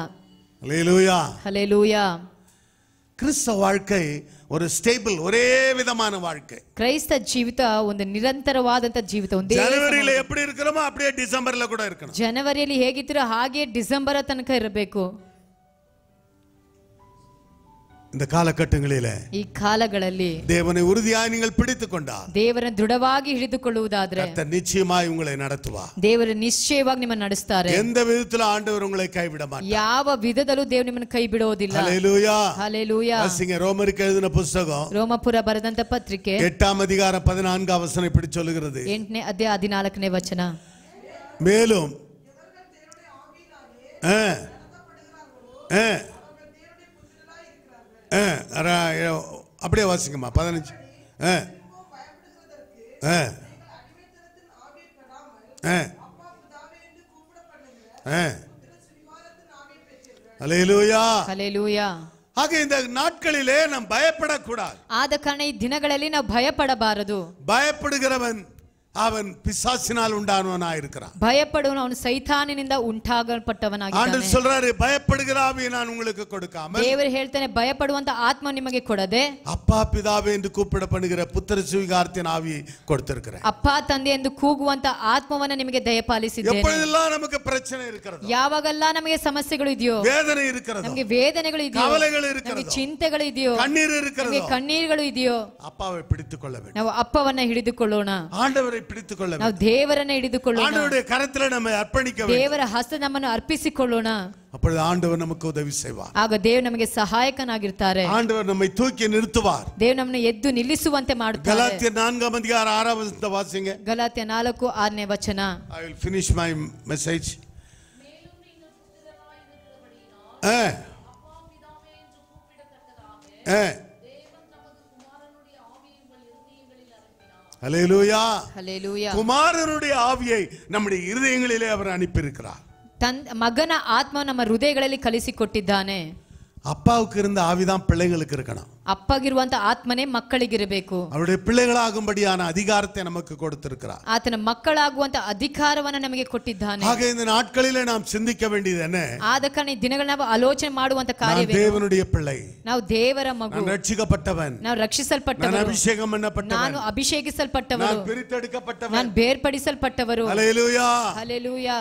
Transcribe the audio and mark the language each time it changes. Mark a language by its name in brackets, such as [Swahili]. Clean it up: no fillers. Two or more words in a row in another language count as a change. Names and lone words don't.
[Tamil] ஹல்லேலூயா. [Kannada] ಹಲ್ಲೆಲೂಯಾ. [Tamil] கிறிஸ்தவ வாழ்க்கை ஒரு ஸ்டேபிள், ஒரே விதமான வாழ்க்கை. [Kannada] ಕ್ರೈಸ್ತ ಜೀವಿತ ಒಂದು ನಿರಂತರವಾದಂತ ಜೀವಿತ. ಒಂದೇ [Tamil] ஜனவரியில எப்படி இருக்கிறோமோ அப்படியே டிசம்பர்ல கூட இருக்கணும். [Kannada] ಜನವರಿಯಲ್ಲಿ ಹೇಗಿದ್ದೀರೋ ಹಾಗೆ ಡಿಸೆಂಬರ್ ತನಕ ಇರಬೇಕು. [Tamil] இந்த காலகட்டங்களிலே [Kannada] ಈ ಕಾಲಗಳಲ್ಲಿ [Tamil] தேவனை உறுதியாய் நீங்கள் பிடித்துக் கொண்டால், [Kannada] ದೇವರನ್ನು ದೃಢವಾಗಿ ಹಿಡಿದುಕೊಳ್ಳುವುದಾದ್ರೆ [Tamil] கர்த்தர் நிச்சயமாய் உங்களை நடத்துவார். [Kannada] ದೇವರು ನಿಶ್ಚಯವಾಗಿ ನಿಮ್ಮನ್ನು ನಡೆಸ್ತಾರೆ. [Tamil] எந்த விதத்துல ஆண்டவர் உங்களை கைவிட மாட்டார். [Kannada] ಯಾವ ವಿಧದಲ್ಲೂ ದೇವರು ನಿಮ್ಮನ್ನು ಕೈ ಬಿಡೋದಿಲ್ಲ. [Tamil] ஹல்லேலூயா. [Kannada] ಹಲ್ಲೆಲೂಯಾ. [Tamil] வாசிங்க ரோமருக்கு எழுதின புத்தகம் [Kannada] ರೋಮಪುರ ಬರೆದಂತ ಪತ್ರಿಕೆ [Tamil] 8ஆம் அதிகாரம் 14ஆம் வசனம் இப்படி சொல்லுகிறது. [Kannada] 8ನೇ ಅಧ್ಯಾಯ 14ನೇ ವಚನ. [Tamil] மேலும் அப்படியே வாசிங்கம்மா 15. ஹல்லேலூயா. [Kannada] ಹಲ್ಲೆಲೂಯಾ. [Tamil] ஆக இந்த நாட்களிலே நாம் பயப்படக்கூடாது. [Kannada] ಆದ ಕಾರಣ ಈ ದಿನಗಳಲ್ಲಿ ನಾವು ಭಯಪಡಬಾರದು. [Tamil] பயப்படுகிறவன் அவன் பிசாசினால் உண்டானவனாய் இருக்கிறான். [Kannada] ಭಯಪಡುವನು ಅವನು ಸೈತಾನನಿಂದ ಉಂಟಾಗಲ್ಪಟ್ಟವನಾಗಿದ್ದಾನೆ. [Tamil] ஆண்டவர் சொல்றாரு, பயப்படுகிற ஆவியை நான் உங்களுக்கு கொடுக்காமல், [Kannada] ದೇವರು ಹೇಳ್ತಾನೆ ಭಯಪಡುವಂತ ಆತ್ಮ ನಿಮಗೆ ಕೊಡದೆ [Tamil] அப்பா பிதாவே என்று கூப்பிடப்படுகிற புத்திர சுவிகாரத்தின் ஆவியை கொடுத்திருக்கிறேன். [Kannada] ಅಪ್ಪ ತಂದೆ ಎಂದು ಕೂಗುವಂತ ಆತ್ಮವನ್ನ ನಿಮಗೆ ದಯಪಾಲಿಸಿದ್ದೇನೆ. [Tamil] எப்பொழுதெல்லாம் நமக்கு பிரச்சனை இருக்கிறது, [Kannada] ಯಾವಾಗೆಲ್ಲ ನಮಗೆ ಸಮಸ್ಯೆಗಳು ಇದೆಯೋ, [Tamil] வேதனை இருக்கிறது, [Kannada] ನಮಗೆ ವೇದನೆಗಳು ಇದೆಯೋ, [Tamil] கவலைகள் [Kannada] ನಮಗೆ [Tamil] இருக்கிறது, [Kannada] ಚಿಂತೆಗಳು ಇದೆಯೋ, [Tamil] கண்ணீர் [Kannada] ನಮಗೆ [Tamil] இருக்கிறது, [Kannada] ಕಣ್ಣೀರುಗಳು ಇದೆಯೋ, [Tamil] அப்பாவை பிடித்துக் கொள்ள வேண்டும். [Kannada] ನಾವು ಅಪ್ಪವನ್ನ ಹಿಡಿದುಕೊಳ್ಳೋಣ. [Tamil] ஆண்டவரை பிடித்துக் கொள்ள [Kannada] ನಾವು [Tamil] வேண்டும். [Kannada] ದೇವರನ್ನ ಹಿಡಿದುಕೊಳ್ಳೋಣ. [Tamil] ஆண்டவருடைய கரத்துல நம்ம அர்ப்பணிக்க வேண்டும். [Kannada] ದೇವರ ಹಸ್ತ ನಮ್ಮನ್ನು ಅರ್ಪಿಸಿಕೊಳ್ಳೋಣ. [Tamil] அப்பொழுது ஆண்டவர் நமக்கு உதவி செய்வார். [Kannada] ಆಗ ದೇವರು ನಮಗೆ ಸಹಾಯಕನಾಗಿರ್ತಾರೆ. [Tamil] ஆண்டவர் நம்மை தூக்கி நிறுத்துவார். [Kannada] ದೇವರು ನಮ್ಮನ್ನು ಎದ್ದು ನಿಲ್ಲಿಸುವಂತೆ ಮಾಡುತ್ತಾರೆ. [Tamil] கலாத்தியர் 4ஆம் அதிகாரம் 6ஆம் வசனத்தை வாசிங்க. [Kannada] ಗಲಾತ್ಯ 4:6ನೇ ವಚನ. [English] I will finish my message. [Tamil] ஹல்லேலூயா. [Kannada] ಹಲ್ಲೆಲೂಯಾ. [Tamil] குமாரனுடைய ஆவியை நம்முடைய இருதயங்களிலே அவர் அனுப்பியிருக்கிறார். [Kannada] ಮಗನ ಆತ್ಮ ನಮ್ಮ ಹೃದಯಗಳಲ್ಲಿ ಕಲಿಸಿಕೊಟ್ಟಿದ್ದಾನೆ. [Tamil] அப்பாவுக்கு இருந்த ஆவிதான் பிள்ளைகளுக்கு இருக்கணும். [Kannada] ಅಪ್ಪಗಿರುವಂತ ಆತ್ಮನೇ ಮಕ್ಕಳಿಗಿರಬೇಕು. [Tamil] அவருடைய பிள்ளைகளாகும்படியான அதிகாரத்தை நமக்கு கொடுத்திருக்கிறார். [Kannada] ಆತನ ಮಕ್ಕಳಾಗುವಂತ ಅಧಿಕಾರವನ್ನ ನಮಗೆ ಕೊಟ್ಟಿದ್ದಾನೆ. [Tamil] ஆக இந்த நாட்களிலே நாம் சிந்திக்க வேண்டியது என்ன? [Kannada] ಆದ ಕಾರಣ ಈ ದಿನಗಳ ನಾವು ಆಲೋಚನೆ ಮಾಡುವಂತ ಕಾರ್ಯವೇ, [Tamil] தேவனுடைய பிள்ளை, [Kannada] ನಾವು ದೇವರ ಮಗು, [Tamil] நான் ரட்சிக்கப்பட்டவன், [Kannada] ನಾವು [Tamil] நான் [Kannada] ರಕ್ಷಿಸಲ್ಪಟ್ಟವರು, [Tamil] அபிஷேகம் பண்ணப்பட்டவன், [Kannada] ನಾನು ಅಭಿಷೇಕಿಸಲ್ಪಟ್ಟವರು, [Tamil] நான் பிரித்தெடுக்கப்பட்டவன், [Kannada] ನಾನು ಬೇರ್ಪಡಿಸಲ್ಪಟ್ಟವರು. [Tamil] ஹல்லேலூயா. [Kannada] ಹಲ್ಲೆಲೂಯಾ.